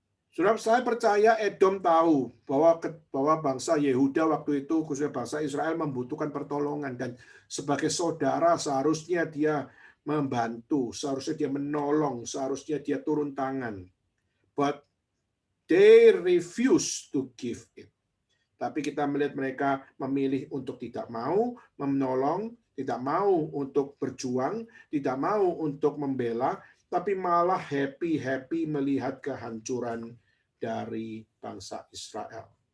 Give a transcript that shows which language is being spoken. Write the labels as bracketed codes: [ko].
[id] Saudara, saya percaya Edom tahu bahwa bangsa Yehuda waktu itu, khususnya bangsa Israel, membutuhkan pertolongan. Dan sebagai saudara seharusnya dia membantu, seharusnya dia menolong, seharusnya dia turun tangan. [en] But they refuse to give it. [id] Tapi kita melihat mereka memilih untuk tidak mau menolong, tidak mau untuk berjuang, tidak mau untuk membela, tapi malah happy-happy melihat kehancuran dari bangsa Israel.